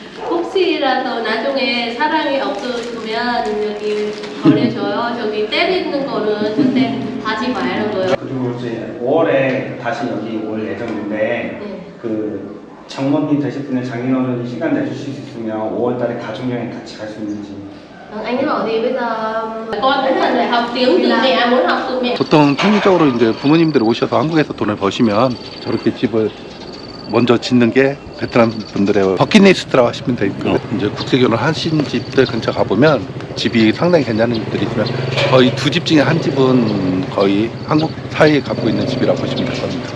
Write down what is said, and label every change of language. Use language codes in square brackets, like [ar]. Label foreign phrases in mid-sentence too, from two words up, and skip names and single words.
[ko] 혹시라도 나중에 사랑이 없어지면 여기 전해줘요. 저기 때리는 거는 절대 하지 말고요. 그리고 이제 5월에 다시 여기 올 예정인데 그 장모님 되실 분은 장인어른이 시간 내주실 수 있으면 5월달에 가족여행 같이 갈 수 있는지. [vi] Anh ấy bảo gì bây giờ con cũng cần phải học tiếng từ mẹ, muốn học từ mẹ. [ko] 보통 평균적으로 이제 부모님들이 오셔서 한국에서 돈을 버시면 저렇게 집을 먼저 짓는 게 베트남 분들의 버킷리스트라고 하시면 되고요. 이제 국제결혼 하신 집들 근처 가보면 집이 상당히 괜찮은 집들이 있으면 거의 두 집 중에 한 집은 거의 한국 사회에 갖고 있는 집이라고 보시면 될 겁니다.